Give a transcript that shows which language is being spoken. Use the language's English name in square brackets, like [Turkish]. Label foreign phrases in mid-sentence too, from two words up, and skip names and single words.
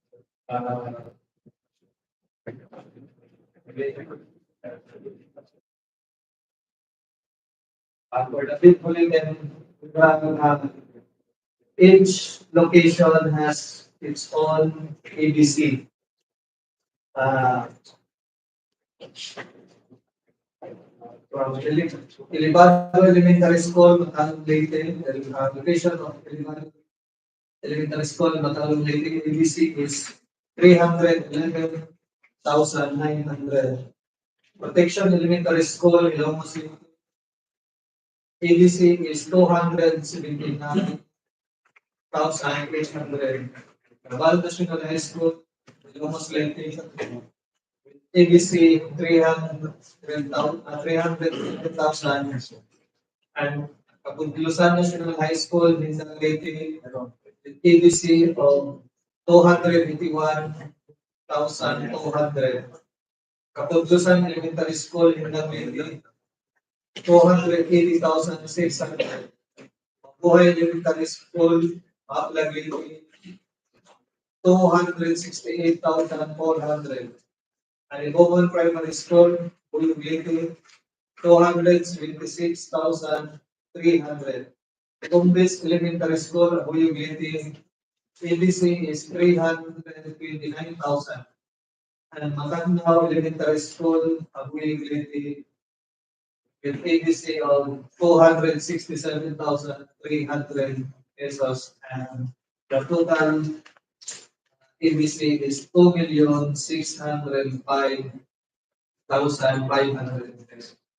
[English] For the bid bulletin, each location has its own ABC. From Ilibado Elementary School, Matalong Leyte, location of Ilibado Elementary School, Matalong Leyte, ABC is 311,900. Protection Elementary School, Ilocos Leyte, ABC is 279,800. Naval National High School, Ilocos Leyte, ABC 300,000 and Kapuntlusan National High School, Mindanao Leyte, with ABC of 281,200. Kapuntlusan Elementary School, Mindanao Leyte, 280,600. Mabuhay Elementary School, Aklag Leyte, 268,400. Aliboman Primary School, Bulog Leyte, 276,300. Bombes Elementary School, Bulog Leyte, ABC is 329,000. And Matanaw Elementary School, Bulog Leyte, with ABC of 267,300 pesos. And the total ABC is 2,605,500 pesos.